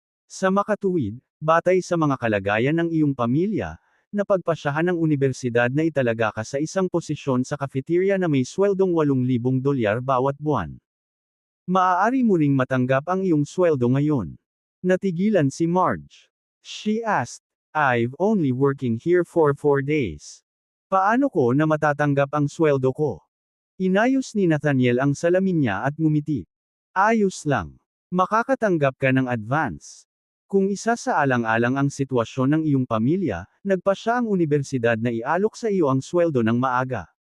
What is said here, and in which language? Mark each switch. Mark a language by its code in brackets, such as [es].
[tl] Sa makatuwid, batay sa mga kalagayan ng iyong pamilya, napagpasyahan ng unibersidad na italaga ka sa isang posisyon sa cafeteria na may sweldong $8,000 bawat buwan. Maaari mo ring matanggap ang iyong sweldo ngayon. Natigilan si Marge. [en] She asked, I've only working here for 4 days. [tl] Paano ko na matatanggap ang sweldo ko? Inayos ni Nathaniel ang salamin niya at ngumiti. Ayos lang. Makakatanggap ka ng advance. Kung isa sa alang-alang ang sitwasyon ng iyong pamilya, nagpasya ang unibersidad na ialok sa iyo ang sweldo ng maaga.